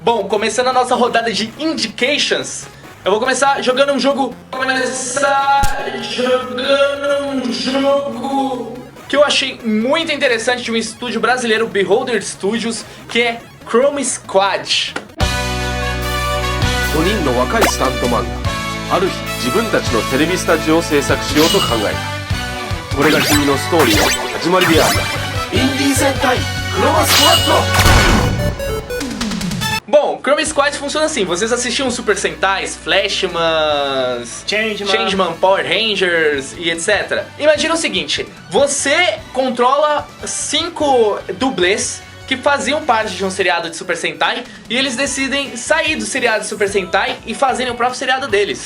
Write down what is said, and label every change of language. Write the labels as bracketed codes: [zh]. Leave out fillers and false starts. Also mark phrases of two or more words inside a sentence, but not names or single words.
[pt] Bom, começando a nossa rodada de indications, eu vou começar jogando um jogo que eu achei muito interessante de um estúdio brasileiro, Beholder Studios, que é Chrome Squad. [ja] 5 人の若いスタントマンがある日自分たちのテレビスタジオを制作しようと考えた。これが君のストーリーの始まりである。インディー戦隊クロマスクワッド。 [pt] Bom, Chrome Squad funciona assim, vocês assistiam Super Sentais, Flashmans, Changeman, Power Rangers e etc. Imagina o seguinte, você controla 5 dublês que faziam parte de um seriado de Super Sentai e eles decidem sair do seriado de Super Sentai e fazerem o próprio seriado deles.